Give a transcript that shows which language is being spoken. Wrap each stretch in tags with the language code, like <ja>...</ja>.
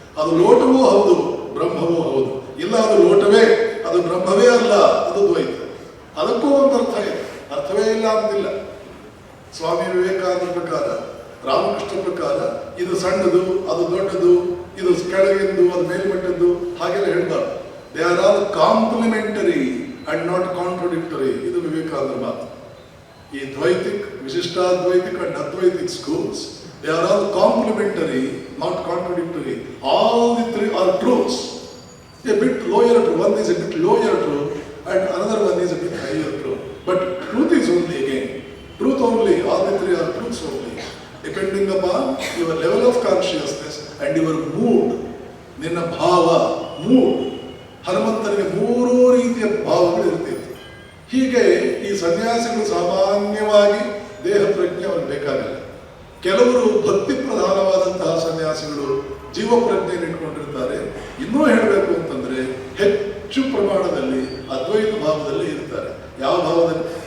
<kn>ಅದು ಲೋಟವೂ ಹೌದು, ಬ್ರಹ್ಮವೂ ಹೌದು. ಇಲ್ಲ ಅದು ಲೋಟವೇ, ಅದು ಬ್ರಹ್ಮವೇ ಅಲ್ಲ, ಅದು ದ್ವೈತ. ಅದಕ್ಕೂ ಒಂಥರ ಇಲ್ಲ ಅಂತಿಲ್ಲ. ಸ್ವಾಮಿ ವಿವೇಕಾನಂದ ಪ್ರಕಾರ, ರಾಮಕೃಷ್ಣ ಪ್ರಕಾರ ಇದು ಸಣ್ಣದು, ಅದು ದೊಡ್ಡದು, ಇದು ಕೆಳಗಿಂದು, ಅದು ಮೇಲ್ಮಟ್ಟದ್ದು ಹಾಗೆಲ್ಲ ಹೇಳ್ಬಾರ್ದು.</kn> <en>They are all complementary and not contradictory.</en> <kn>ಇದು ವಿವೇಕಾನಂದ ಮಾತು.</kn> <en>ಈ ದ್ವೈತಿಕ್, ವಿಶಿಷ್ಟಾದ್ವೈತಿಕ್ ಅಂಡ್ ಅದ್ವೈತಿಕ್ schools, they are all complementary, not contradictory. All the three are truths. A bit lower truth, one is a bit lower truth and another one is a bit higher truth. But truth is only again, truth only, all the three are truths only. Depending upon your level of consciousness and your mood,</en> <kn>ನಿನ್ನ ಭಾವ, mood. ಹನುಮಂತನಿಗೆ 3 ರೀತಿಯ ಭಾವಗಳು ಇರ್ತಿತ್ತು. ಹೀಗೆ ಈ ಸನ್ಯಾಸಿಗಳು ಸಾಮಾನ್ಯವಾಗಿ ದೇಹ ಪ್ರಜ್ಞೆ ಅವ್ರಿಗೆ ಬೇಕಾಗಿಲ್ಲ. ಕೆಲವರು ಭಕ್ತಿ ಪ್ರಧಾನವಾದಂತಹ ಸನ್ಯಾಸಿಗಳು ಜೀವ ಪ್ರಜ್ಞೆಯನ್ನು ಇಟ್ಕೊಂಡಿರ್ತಾರೆ. ಇನ್ನೂ ಹೇಳಬೇಕು ಅಂತಂದ್ರೆ ಹೆಚ್ಚು ಪ್ರಮಾಣದಲ್ಲಿ ಅದ್ವೈತ ಭಾವದಲ್ಲಿ ಇರ್ತಾರೆ. ಯಾವ ಭಾವದಲ್ಲಿ?</kn>